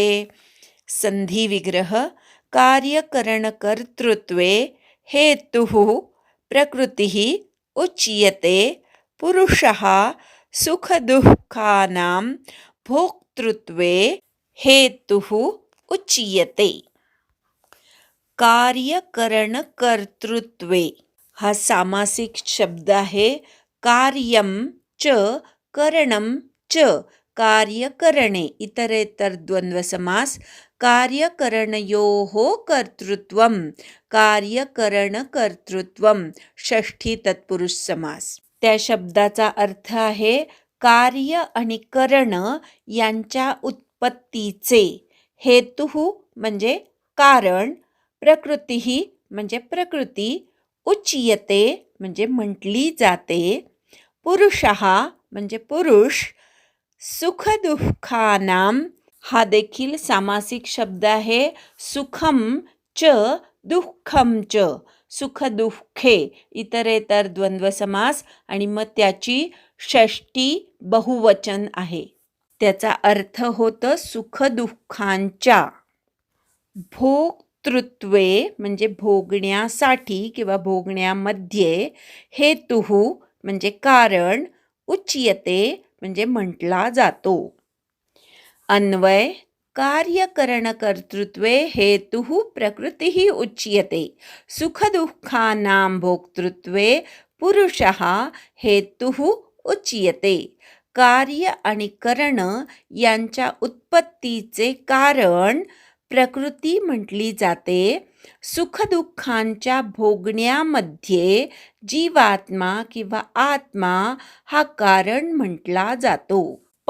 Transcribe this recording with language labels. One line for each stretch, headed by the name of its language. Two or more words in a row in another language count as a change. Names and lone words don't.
Marathi: संधी विग्रह
Sanskrit: कार्यकरणकर्तृत्वे हेतुः प्रकृतिः उच्यते पुरुषः सुखदुःखानां भोक्तृत्वे हेतुः उच्यते.
Marathi: कार्यकरणकर्तृत्वे हा सामासिक शब्द आहे.
Sanskrit: कार्यं च करणं च कार्य करणे इतरेतर द्वंद्व समास कार्यकरणयोः कर्तृत्वं कार्यकरणकर्तृत्वं षष्ठी तत्पुरुष समास.
Marathi: त्या शब्दाचा अर्थ आहे कार्य आणि करण यांच्या उत्पत्तीचे हेतुः म्हणजे कारण प्रकृती म्हणजे प्रकृती उच्यते म्हणजे म्हटली जाते पुरुषः म्हणजे पुरुष सुखदुःखानां हा देखील सामासिक शब्द आहे.
Sanskrit: सुखम च दुःखम च सुखदुःखे इतरेतर द्वंद्व समास
Marathi: आणि मग त्याची षष्टी बहुवचन आहे. त्याचा अर्थ होतं सुखदुःखांच्या. भोक्तृत्वे म्हणजे भोगण्यासाठी किंवा भोगण्यामध्ये हेतुः म्हणजे कारण उच्यते म्हणजे म्हटला जातो.
Sanskrit: अन्वय कार्यकरणकर्तृत्वे हेतुः प्रकृतिः उच्यते सुखदुःखानां भोक्तृत्वे पुरुषः हेतुः उच्यते.
Marathi: कार्य आणि करण यांच्या उत्पत्तीचे कारण प्रकृती म्हटली जाते. सुखदुःखांच्या भोगण्यामध्ये जीवात्मा किंवा आत्मा हा कारण म्हटला जातो.